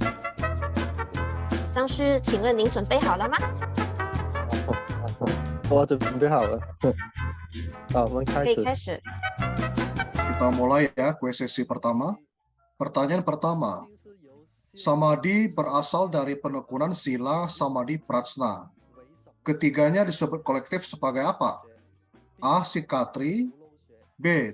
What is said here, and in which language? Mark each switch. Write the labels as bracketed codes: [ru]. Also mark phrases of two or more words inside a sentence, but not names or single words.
[zh] 上师，请问您准备好了吗？我准备好了。好，我们开始。可以开始。 [id] Kita mulai ya kue sesi pertama. Pertanyaan pertama, samadhi berasal dari penekunan sila samadhi prajna. Ketiganya disebut kolektif sebagai apa? A. Sikatri, B.